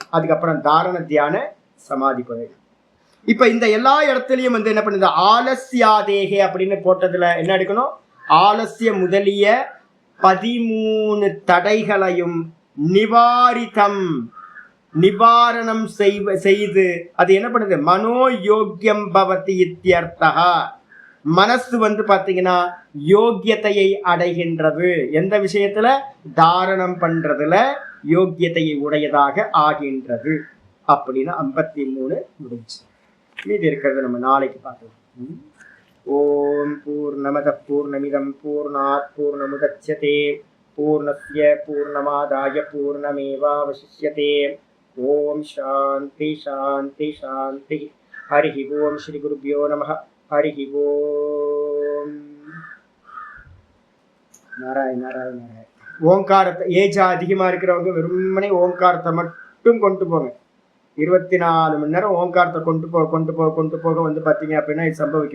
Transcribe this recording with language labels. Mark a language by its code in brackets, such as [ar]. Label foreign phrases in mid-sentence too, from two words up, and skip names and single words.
[ta] அதுக்கப்புறம் தாரண தியான சமாதி போயிடும். இப்ப இந்த எல்லா இடத்துலயும் வந்து என்ன பண்ணுது, ஆலசியாதேகே அப்படின்னு போட்டதுல என்ன எடுக்கணும், ஆலசிய முதலிய 13 தடைகளையும் நிவாரணம் செய்து அது என்ன பண்ணுது, [sa] मनोयोग्यं भवति इत्यर्थः, [ta] மனசு வந்து பாத்தீங்கன்னா யோக்கியத்தையை அடைகின்றது. எந்த விஷயத்துல, தாரணம் பண்றதுல யோக்கியத்தையை உடையதாக ஆகின்றது அப்படின்னு 53 முடிஞ்சு. மீதி இருக்கிறது நம்ம நாளைக்கு பார்க்கலாம். [sa] ओम् पूर्णमदः पूर्णमिदम् पूर्णात् पूर्णमुदच्यते पूर्णस्य पूर्णमादाय पूर्णमेवावशिष्यते. ओम् शान्तिः शान्तिः शान्तिः. हरि ओम् श्री गुरुभ्यो नमः हरि ओम्. நாராயண நாராயண நாராயண. [ta] ஓங்காரத்தை ஏஜ் அதிகமா இருக்கிறவங்க வெறுமனே ஓங்காரத்தை மட்டும் கொண்டு போங்க. 24 மணி நேரம் ஓங்காரத்தை கொண்டு போக வந்து பாத்தீங்க அப்படின்னா இது சம்பவிக்கும்.